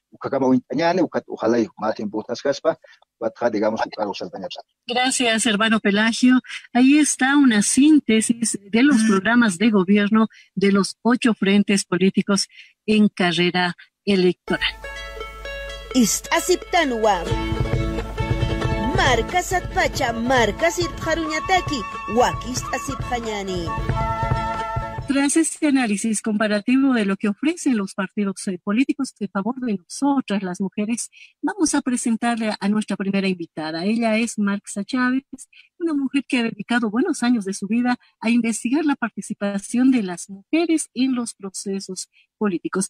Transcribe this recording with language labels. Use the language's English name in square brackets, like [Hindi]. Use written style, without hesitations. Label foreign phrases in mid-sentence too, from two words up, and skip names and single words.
[Spanish] Gracias, hermano Pelagio. Ahí está una síntesis de los programas de gobierno de los 8 frentes políticos en carrera electoral. [Aymara] Marcas atpacha, marcas irparuñataki, wakis asipjañani. [Spanish] Tras este análisis comparativo de lo que ofrecen los partidos políticos a favor de nosotras, las mujeres, vamos a presentarle a nuestra primera invitada. Ella es Marxa Chávez, una mujer que ha dedicado buenos años de su vida a investigar la participación de las mujeres en los procesos políticos.